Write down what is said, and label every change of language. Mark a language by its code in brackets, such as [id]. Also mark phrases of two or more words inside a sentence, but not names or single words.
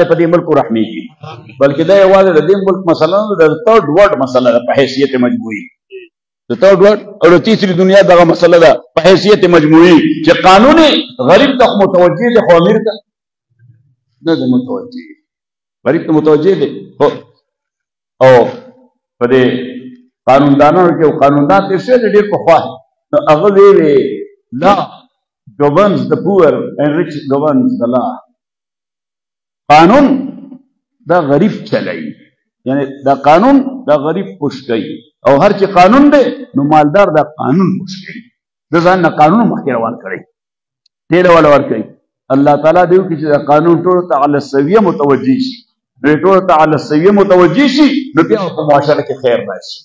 [ps] په دې ملک رحمېږي بلکې دا یوازې د دې ملک مسله د [en] third world [ps] مسله په حیثیت مجموعي د تھرډ ورلد او د [ur] تیسری دنیا [ps] دغه مسله ده په حیثیت مجموعي چې قانوني غریب ته متوجه دي خو امیر ته نه ده متوجه غریب ته متوجه دي او په دې قانوندانانو کې قانوندان تر څه ډېر په خوا نو هغه وی لا [en] governs the poor and rich governs the law [ps] قانون دا غریب چلای، یعنی دا قانون دا غریب پوش کوي، او هر چې قانون دی نو مالدار دا قانون پوش کوي، د ځان نه قانون مخکې روان کړي ډېره ولا ورکوي. الله تعالی دیو کې چې دا قانون ټول ته [ar] علی السویه [ps] متوجه شي، ټول ته [ar] علی السویه [ps] متوجه شي نو بیا په معاشره کې خیر راشي.